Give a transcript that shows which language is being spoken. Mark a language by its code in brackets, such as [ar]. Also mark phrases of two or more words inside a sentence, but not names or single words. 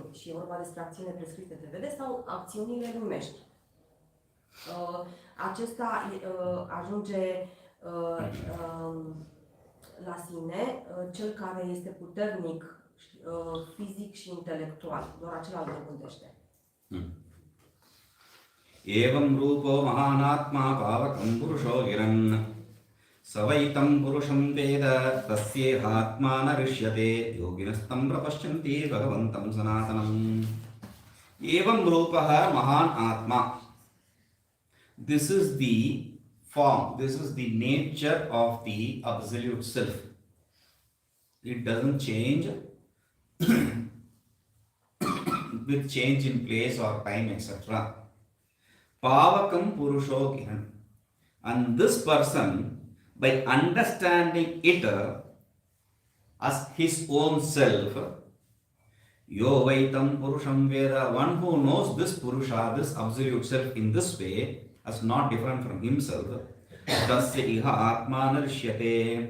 [ro] Și e vorba despre acțiunile prescrise de vede sau acțiunile lumești. Acesta ajunge la sine cel care este puternic fizic și intelectual, doar acela îl dobândește. [sa] एवम् रूपो महानात्मा पावकम् पुरुषो हिरन् सवैतम् पुरुषम् वेद तस्येहात्मा नरिष्यते योगिनस्तम् प्रपश्यन्ति भगवन्तम् सनातनम्. एवम् रूपः महान् आत्मा. [en] This is the form, this is the nature of the absolute self. It doesn't change with change in place or time, etc. [sa] पावकम् पुरुषो किरन्. [en] And this person, by understanding it as his own self, [sa] यो वैतम् पुरुषम् वेद, [en] one who knows this Purusha, this absolute self in this way, as not different from himself, [sa] तस्य इह आत्मा नरिष्यते.